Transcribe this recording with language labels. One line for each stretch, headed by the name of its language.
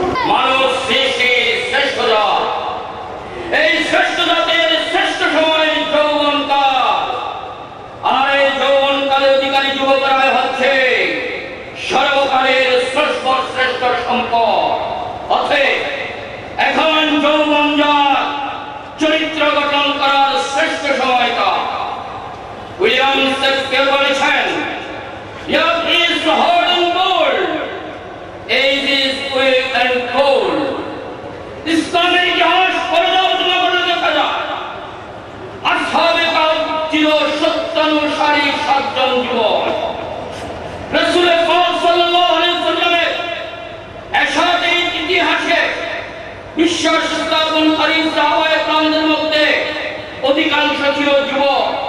Bangla: মানব সৃষ্টির শ্রেষ্ঠ জাত, এই শ্রেষ্ঠ জাতের শ্রেষ্ঠ সময় যৌবনকাল, আর এই যৌবনকালের অধিকারী যুবকরা হচ্ছে সর্বকালের শ্রেষ্ঠ সম্পদ। অতএব এখন যৌবন জাত চরিত্র গঠন করার শ্রেষ্ঠ সময়কাল। উইলিয়াম শেক্সপিয়ার বলেছেন,
English: Youth is hot and cold, age is quick and cold.
Bangla: ইসলামের ইতিহাস পর্যালোচনা করে দেখা যায়, আসহাবে কাহফ ছিল সত্যানুসারী 7 জন যুবক। রাসূল পাক সাল্লাল্লাহু আলাইহি ওয়াসাল্লামের এরশাদে ইতিহাসে বিশ্বাস স্থাপনকারী সাহাবায়ে কেরামদের মধ্যে অধিকাংশ ছিল যুবক।